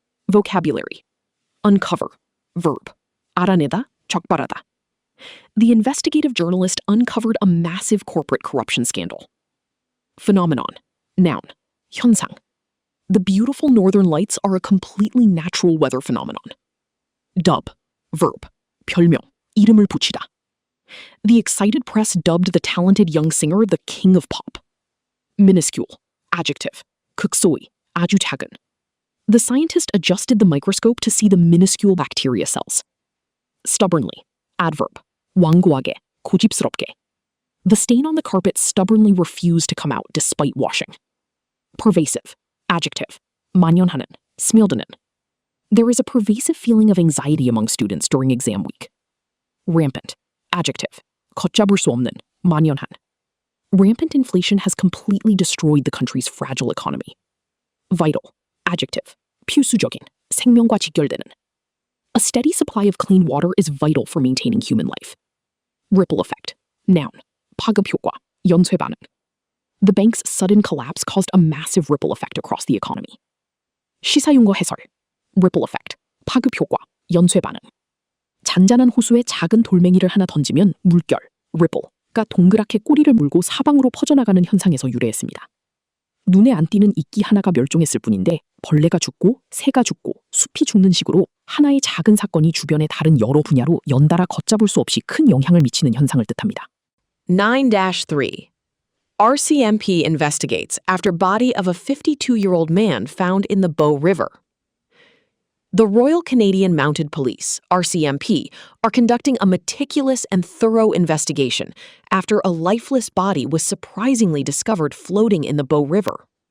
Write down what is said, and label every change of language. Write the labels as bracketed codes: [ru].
[en] Vocabulary. Uncover. Verb. [ko] 알아내다, 적발하다. [en] The investigative journalist uncovered a massive corporate corruption scandal. Phenomenon. Noun. [ko] 현상. [en] The beautiful northern lights are a completely natural weather phenomenon. Dub, verb, [ko] 별명, 이름을 붙이다. [en] The excited press dubbed the talented young singer the king of pop. Minuscule, adjective, [ko] 극소의, 아주 작은. [en] The scientist adjusted the microscope to see the minuscule bacteria cells. Stubbornly, adverb, [ko] 완고하게, 고집스럽게. [en] The stain on the carpet stubbornly refused to come out despite washing. Pervasive, adjective, [ko] 만연하는, 스며드는. [en] There is a pervasive feeling of anxiety among students during exam week. Rampant, adjective, [ko] 걷잡을 수 없는, 만연한. [en] Rampant inflation has completely destroyed the country's fragile economy. Vital, adjective, [ko] 필수적인, 생명과 직결되는. [en] A steady supply of clean water is vital for maintaining human life. Ripple effect, noun, [ko] 파급 효과, 연쇄 반응. [en] The bank's sudden collapse caused a massive ripple effect across the economy. [ko] 시사용어 해설, [en] ripple effect, [ko] 파급 효과, 연쇄 반응. 잔잔한 호수에 작은 돌멩이를 하나 던지면 물결, ripple가 동그랗게 꼬리를 물고 사방으로 퍼져나가는 현상에서 유래했습니다. 눈에 안 띄는 이끼 하나가 멸종했을 뿐인데 벌레가 죽고 새가 죽고 숲이 죽는 식으로 하나의 작은 사건이 주변의 다른 여러 분야로 연달아 걷잡을 수 없이 큰 영향을 미치는 현상을 뜻합니다. 9-3. [en] RCMP investigates after body of a 52-year-old man found in the Bow River. The Royal Canadian Mounted Police, RCMP, are conducting a meticulous and thorough investigation after a lifeless body was surprisingly discovered floating in the Bow River.